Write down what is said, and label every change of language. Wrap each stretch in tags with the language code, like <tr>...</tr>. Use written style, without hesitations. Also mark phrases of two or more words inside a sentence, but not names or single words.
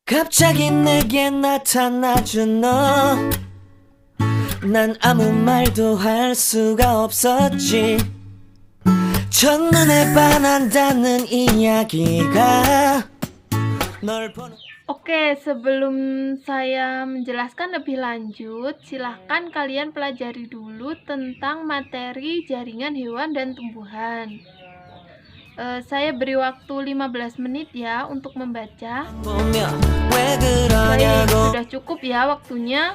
<ko>갑자기 내게 나타나준 너, 난 아무 말도 할 수가 없었지. 첫눈에 반한다는 이야기가 널 보는.</ko> <id>Oke, sebelum saya menjelaskan lebih lanjut, silahkan kalian pelajari dulu tentang materi jaringan hewan dan tumbuhan. Saya beri waktu 15 menit ya untuk membaca. Baik, sudah cukup ya waktunya.</id>